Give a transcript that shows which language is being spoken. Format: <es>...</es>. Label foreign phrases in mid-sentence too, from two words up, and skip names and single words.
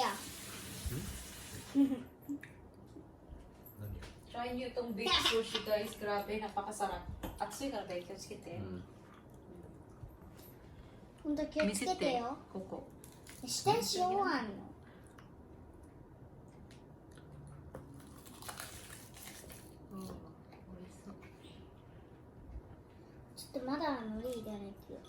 <ja>何？</ja> <tl>Try nyo itong</tl> <en>big sushi</en> <tl>guys. Grabe, napakasarap. At suy ka guys,</tl> <ja>気をつけて。ほんと気をつけてよ。ここ。下に塩あんの。うん、美味しそう。ちょっとまだ海苔入れないとよ。</ja>